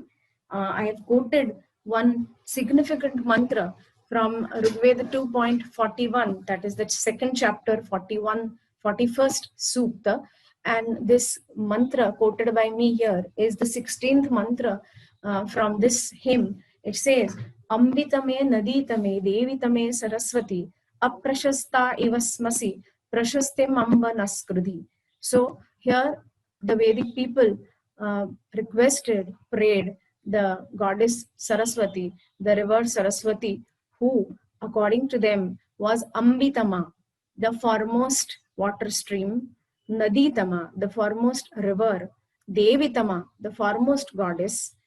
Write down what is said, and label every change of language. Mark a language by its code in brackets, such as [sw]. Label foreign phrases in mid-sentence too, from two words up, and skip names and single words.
[en] I have quoted one significant mantra from Rigveda 2.41, that is the second chapter, 41st Sukta. And this mantra quoted by me here is the 16th mantra from this hymn. It says, [sa] Ambitame Naditame Devitame Saraswati Aprashasta Ivasmasi Prashastim Amba Naskrudhi. [en] So here the Vedic people prayed the goddess Saraswati, the river Saraswati, who, according to them, was Ambitama, the foremost water stream, Naditama, the foremost river, Devitama, the foremost goddess,